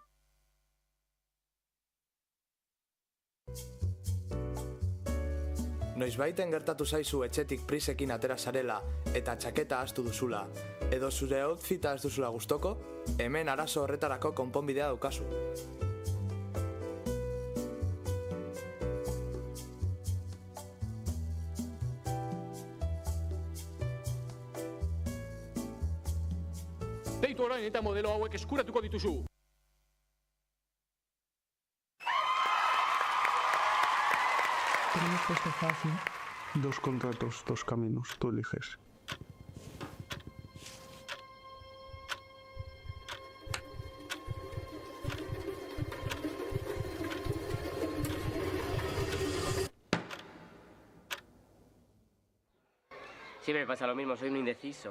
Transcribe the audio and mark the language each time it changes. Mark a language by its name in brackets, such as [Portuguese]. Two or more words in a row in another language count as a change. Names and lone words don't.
[Basque] Noizbaiten gertatu zaizu etxetik prisekin atera zarela eta txaketa ahaztu duzula, edo zure outfita ez duzula gustoko, hemen arazo horretarako konponbidea daukazu. Deitu orain eta modelo hauek eskuratuko dituzu. [Spanish] Tenemos puesto fácil. 2 contratos, 2 caminos, tú eliges. Siempre me pasa lo mismo, soy un indeciso.